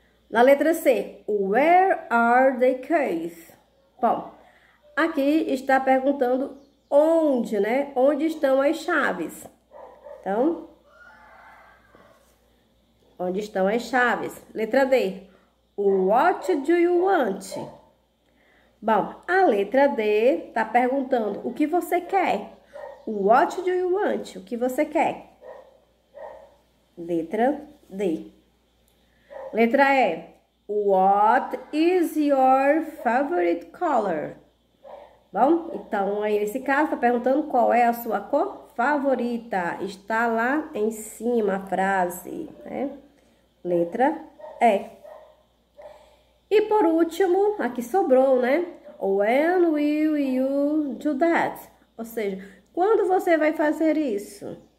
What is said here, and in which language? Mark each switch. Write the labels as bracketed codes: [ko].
[pt] Na letra C, [en] where are the keys? [pt] Bom, aqui está perguntando onde, né? Onde estão as chaves? Então, onde estão as chaves? Letra D, [en] what do you want? [pt] Bom, a letra D está perguntando o que você quer. [en] What do you want? [pt] O que você quer? Letra D. Letra E. [en] What is your favorite color? [pt] Bom, então aí nesse caso está perguntando qual é a sua cor favorita. Está lá em cima a frase, né? Letra E. E por último, aqui sobrou, né? [en] When will you do that? [pt] Ou seja, quando você vai fazer isso?